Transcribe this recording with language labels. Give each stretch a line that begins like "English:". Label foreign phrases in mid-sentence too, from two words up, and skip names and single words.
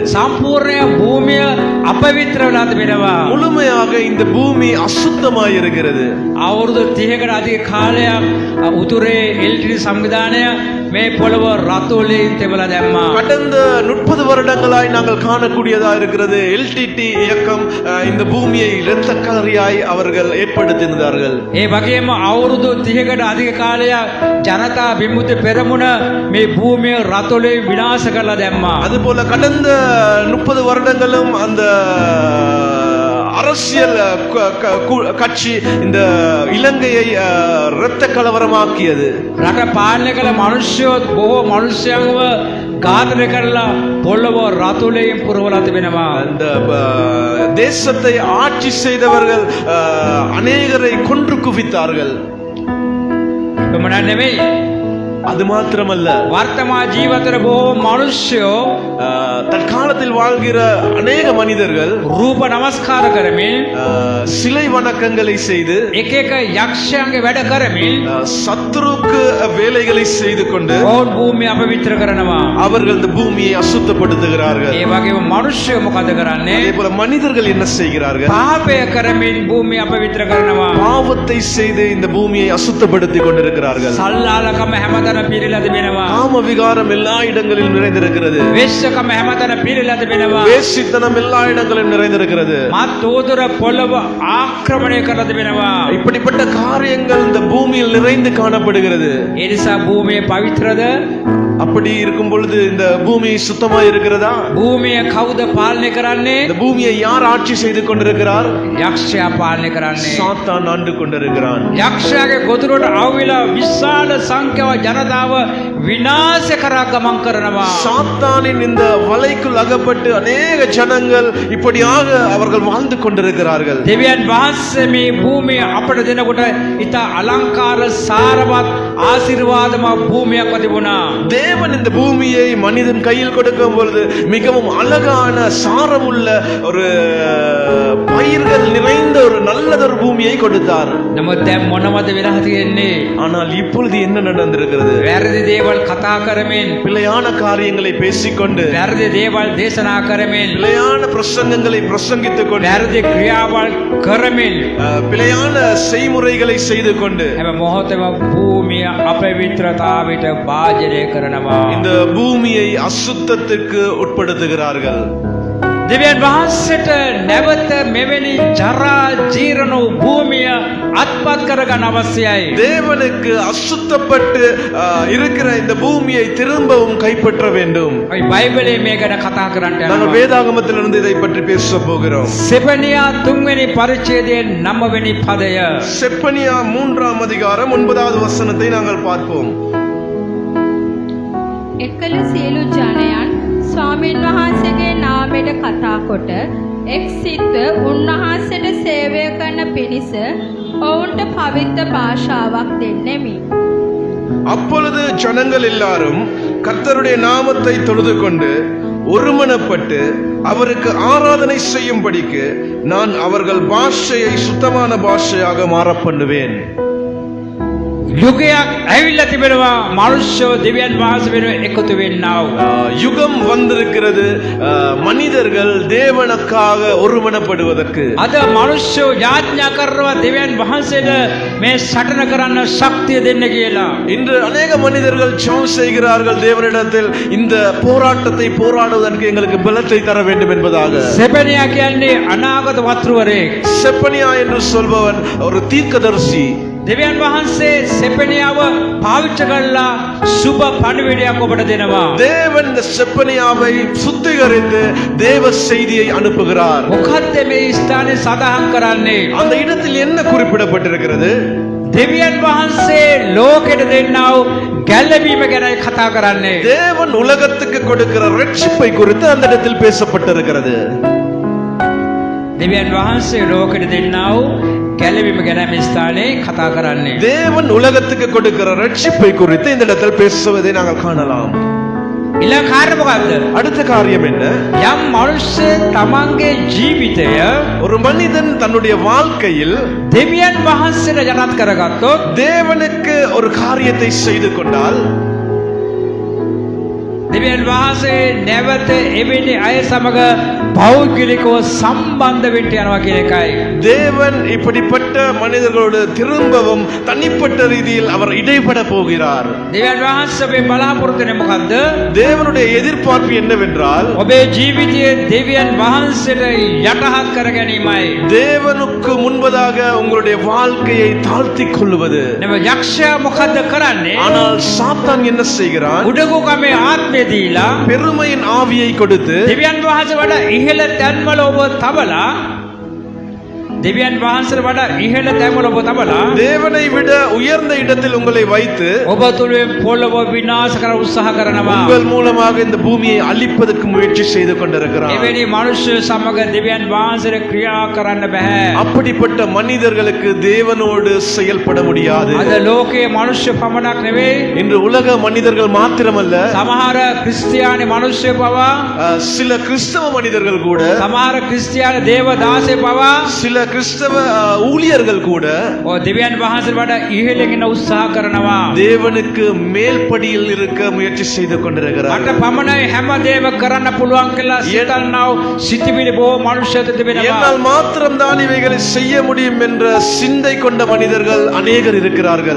Sinhala: සම්පූර්ණ භූමිය අපවිත්‍ර වෙලා තිබෙනවා.
Tamil: முழுமையாக இந்த பூமி அசுத்தமாய் இருக்கிறது.
Sinhala: අවුරුදු 30කට අධික කාලයක් උතුරේ එල්ටි සංවිධානය මේ පොළව රතු වලින් තෙමලා දැම්මා.
Tamil: கடந்த 30 வருடங்களாய் நாங்கள் காணக்கூடியதா இருக்கிறது. எல்டிடி இயக்கம் இந்த பூமியை இரத்த கலரியாய் அவர்கள் ஏற்படுத்தினார்கள்.
Sinhala: ඒ වගේම අවුරුදු 30කට අධික කාලයක් ජනතා විමුක්ති පෙරමුණ මේ භූමිය රතු වලින් විනාශ කරලා දැම්මා.
Tamil: அதுபோல கடந்த 30 வருடங்களும் அந்த அரசியல் கட்சி இந்த இலங்கையை இரத்த கலவரமாக்கியது.
Sinhala: රට පාලනය කළ මිනිස්සුත් බොහෝ මිනිස්යන්ව ඝාතනය කරලා පොළව රතු වලින් පුරවලා තිබෙනවා.
Tamil: அந்த தேசத்தை ஆட்சி செய்தவர்கள் அநேகரை கொன்று குவித்தார்கள்.
Sinhala: එපමණ නෙමෙයි,
Tamil: அது மாத்திரமல்ல,
Sinhala: වර්තමාන ජීවිතේ බොහෝ මිනිස්සු
Tamil: தற்காலத்தில் வாழ்கிற அநேக மனிதர்கள்
Sinhala: රූප නමස්කාර කරමින්
Tamil: சிலை வணக்கங்களை செய்து
Sinhala: එක එක යක්ෂයන්ගේ වැඩ කරමින්
Tamil: சத்துருக்கு வேலைகளை செய்து கொண்டு
Sinhala: ඔවුන් භූමිය අපවිත්‍ර කරනවා.
Tamil: அவர்கள் இந்த பூமியை அசுத்தப்படுத்துகிறார்கள்.
Sinhala: ඒ වගේම මිනිස්සු මොකද කරන්නේ?
Tamil: அதே போல மனிதர்கள் என்ன செய்கிறார்கள்?
Sinhala: පාපය කරමින් භූමිය අපවිත්‍ර කරනවා.
Tamil: பாவத்தை செய்து இந்த பூமியை அசுத்தப்படுத்திக் கொண்டிருக்கிறார்கள்.
Sinhala: සල්ලාලකම හැමතැන පිරීලා තිබෙනවා.
Tamil: காம விகாரம் எல்லா இடங்களிலும் நிறைந்திருக்கிறது.
Sinhala: වෙශ්‍යකම හැමතැන පිරීලා තිබෙනවා.
Tamil: வேசித்தனம் எல்லா இடங்களிலும் நிறைந்திருக்கிறது.
Sinhala: මත් උදුර පොළව ආක්‍රමණය කරලා තිබෙනවා.
Tamil: இப்படிப்பட்ட காரியங்கள் இந்த பூமியில் நிறைந்து காணப்படுகிறது.
Sinhala: ඒ නිසා භූමිය පවිත්‍රද?
Tamil: அப்படி இருக்கும் பொழுது இந்த பூமி சுத்தமா இருக்கிறதா?
Sinhala: භූමිය කවුද පාලනය කරන්නේ?
Tamil: இந்த பூமியை யார் ஆட்சி செய்து கொண்டிருக்கிறார்?
Sinhala: යක්ෂයා පාලනය කරන්නේ.
Tamil: சாத்தான் ஆண்டு கொண்டிருக்கிறான்.
Sinhala: යක්ෂයාගේ ගොදුරට අවවිලා විශාල සංඛ්‍යාව ජනතාව විනාශ කරා ගමන් කරනවා.
Tamil: சாத்தானின் இந்த வலைக்குள் அகப்பட்டு அநேக ஜனங்கள் இப்படியாக அவர்கள் வாழ்ந்து கொண்டிருக்கிறார்கள்.
Sinhala: දෙවියන් වහන්සේ මේ භූමිය අපට දෙනකොට ඉතා අලංකාර සාරවත් ආශිර්වාදමත් භූමියක් තිබුණා.
Tamil: தேவன் இந்த பூமியை மனிதன் கையில் கொடுக்கும் பொழுது மிகவும் அழகான சாரமுள்ள ஒரு பயிர்கள் நிறைந்த ஒரு நல்லதொரு பூமியை கொடுத்தார்.
Sinhala: නමුත් දැන් මොනවද වෙලා තියෙන්නේ?
Tamil: ஆனால் இப்பொழுது என்ன நடந்திருக்கிறது?
Sinhala: වැරදි දේවල් කතා කරමින්,
Tamil: பிழையான காரியங்களை பேசிக்கொண்டு,
Sinhala: වැරදි දේවල් දේශනා කරමින්,
Tamil: பிழையான பிரசங்கங்களை பிரசங்கித்துக் கொண்டு,
Sinhala: වැරදි ක්‍රියාවල් කරමින්
Tamil: பிழையான செய்முறைகளை செய்து கொண்டு
Sinhala: හැම මොහොතේම භූමිය අපවිත්‍රතාවයට භාජනය කරනවා.
Tamil: இந்த பூமியை அசுத்தத்திற்கு உட்படுத்துகிறார்கள்.
Sinhala: දෙවියන් වහන්සේට නැවත මෙවැනි ජරා ජීර්ණ වූ භූමිය අත්පත් කරගන්න අවශ්‍යයි.
Tamil: தேவனுக்கு அசுத்தப்பட்டு இருக்கிற இந்த பூமியை திரும்பவும் கைப்பற்ற வேண்டும்.
Sinhala: අපි බයිබලයේ මේ ගැන කතා කරන්න
Tamil: நாங்கள்
Sinhala: යනවා.
Tamil: வேதாகமத்திலிருந்து இதை பற்றி பேச போகிறோம்.
Sinhala: සෙපනියා 3 වෙනි පරිච්ඡේදයේ 9 වෙනි පදය.
Tamil: செப்பனியா 3ஆம் அதிகாரம் 9வது வசனத்தை நாங்கள் பார்ப்போம்.
Sinhala: එකල සියලු ජනයන් ස්වාමීන් වහන්සේගේ නාමයට කතා කොට එක් සිත උන්වහන්සේට සේවය කරන පිණිස ඔවුන්ට පවිත්‍ර භාෂාවක් දෙන්නෙමි.
Tamil: அப்பொழுது ஜனங்கள் எல்லாரும் கர்த்தருடைய நாமத்தை தொழுது கொண்டு ஒருமனப்பட்டு அவருக்கு ஆராதனை செய்யும்படிக்கு நான் அவர்கள் பாஷையை சுத்தமான பாஷையாக மாற பண்ணுவேன்.
Sinhala: යුගයක් ඇවිල්ලා තිබෙනවා මනුෂ්‍ය දෙවියන් වහන්සේ වෙනුවෙන් එකතු වෙන්නා වූ.
Tamil: யுகம் வந்திருக்கிறது மனிதர்கள் தேவனுக்காக ஒருமனப்படுவதற்கு.
Sinhala: අද මනුෂ්‍ය යාඥා කරනවා දෙවියන් වහන්සේට මේ සටන කරන්න ශක්තිය දෙන්න කියලා.
Tamil: இன்று அநேக மனிதர்கள் ஜெபம் செய்கிறார்கள் தேவனிடத்தில் இந்த போராட்டத்தை போராடுவதற்கு எங்களுக்கு பலத்தை தர வேண்டும் என்பதாக.
Sinhala: සෙපනියා කියන්නේ අනාගත වතුරවරයෙක්.
Tamil: செப்பனியா என்று சொல்பவன் ஒரு தீர்க்கதரிசி.
Sinhala: දෙවියන් වහන්සේ සෙපනියාව පාවිච්චි කරලා සුබ පණිවිඩයක් ඔබට දෙනවා.
Tamil: தேவன் இந்த செப்பனியாவை சுத்திகரித்து தேவ செய்தியை அனுப்புகிறார்.
Sinhala: මොකද්ද මේ ස්ථානේ සඳහන් කරන්නේ?
Tamil: அந்த இடத்தில் என்ன குறிப்பிடப்பட்டிருக்கிறது?
Sinhala: දෙවියන් වහන්සේ ලෝකෙට දෙන්නා වූ ගැලවීම ගැන කතා කරන්නේ.
Tamil: தேவன் உலகத்துக்கு கொடுக்கிற ரட்சிப்பை குறித்து அந்த இடத்தில் பேசப்பட்டிருக்கிறது.
Sinhala: දෙවියන් වහන්සේ ලෝකෙට දෙන්නා වූ ගැලවීම ගැන මේ ස්ථානේ කතා කරන්නේ.
Tamil: தேவன் உலகத்துக்கு கொடுக்கிற ரட்சிப்பை குறித்து இந்த இடத்தில் பேசுவதை நாங்கள் காணலாம்.
Sinhala: ඊළඟ කාර්ය මොකද්ද?
Tamil: அடுத்த காரியம் என்ன?
Sinhala: යම් මනුෂ්‍ය තමන්ගේ ජීවිතය
Tamil: ஒரு மனிதன் தன்னுடைய வாழ்க்கையில்
Sinhala: දෙවියන් වහන්සේට යටත් කරගත්තොත්,
Tamil: தேவனுக்கு ஒரு காரியத்தை செய்து கொண்டால்,
Sinhala: දෙවියන් වහන්සේ නැවත එවැනි අය සමග පෞද්ගලිකව සම්බන්ධ වෙන්න යනවා කියන එකයි.
Tamil: தேவன் இப்படிப்பட்ட மனிதர்களோடு திரும்பவும் தனிப்பட்ட ரீதியில் அவர் இடைப்பட போகிறார்.
Sinhala: දෙවියන් වහන්සේ ඔබේ බලාපොරොත්තු වෙන්නේ මොකද්ද?
Tamil: தேவனுடைய எதிர்பார்ப்பு என்னவென்றால்,
Sinhala: ඔබේ ජීවිතයේ දෙවියන් වහන්සේට යටහත් කර ගැනීමයි.
Tamil: தேவனுக்கு முன்பதாக உங்களுடைய வாழ்க்கையை தாழ்த்திக் கொள்வது.
Sinhala: නම යක්ෂයා මොකද්ද කරන්නේ?
Tamil: ஆனால் சாத்தான் என்ன செய்கிறான்?
Sinhala: උඩගුකමේ ආත්මය දීලා
Tamil: பெருமையின் ஆவியை கொடுத்து
Sinhala: දෙවියන් වහන්සේ වඩා ඉහළ තැන්වල ඔබ තබලා, දෙවියන් වහන්සේට වඩා ඉහළ තැන්වල ඔබ තබලා,
Tamil: தேவனை விட உயர்ந்த இடத்தில் உங்களை வைத்து
Sinhala: ඔබ තුලින් පොළව විනාශ කර උත්සාහ කරනවා.
Tamil: உங்கள் மூலமாக இந்த பூமியை அழிப்பதற்கு முயற்சி செய்து கொண்டிருக்கிறார்.
Sinhala: එවැනි මනුෂ්‍ය සමග දෙවියන් වහන්සේට ක්‍රියා කරන්න බෑ.
Tamil: அப்படிப்பட்ட மனிதர்களுக்கு தேவனோடு செயல்பட முடியாது.
Sinhala: අද ලෝකයේ මනුෂ්‍ය පමණක් නෙවෙයි,
Tamil: இன்று உலக மனிதர்கள் மாத்திரமல்ல,
Sinhala: සමහර ක්‍රිස්තියානි මනුෂ්‍ය පවා,
Tamil: சில கிறிஸ்தவ மனிதர்கள் கூட,
Sinhala: සමහර ක්‍රිස්තියානි දේවදාසය පවා
Tamil: சில கிறிஸ்தவ ஊழியர்கள் கூட
Sinhala: දෙවියන් වහන්සේට වඩා ඉහළින් එන්න උත්සාහ කරනවා.
Tamil: தேவனுக்கு மேல்படியில் இருக்க முயற்சி செய்து கொண்டிருக்கிறார்.
Sinhala: මට පමණයි හැමදේම කරන්න පුළුවන් කියලා සිතනව සිටිවිලි බොහෝ මනුෂ්‍යයන්ට තිබෙනවා.
Tamil: என்னால் மாத்திரம்தான் இவைகளை செய்ய முடியும் என்ற சிந்தை கொண்ட மனிதர்கள் அநேகர் இருக்கிறார்கள்.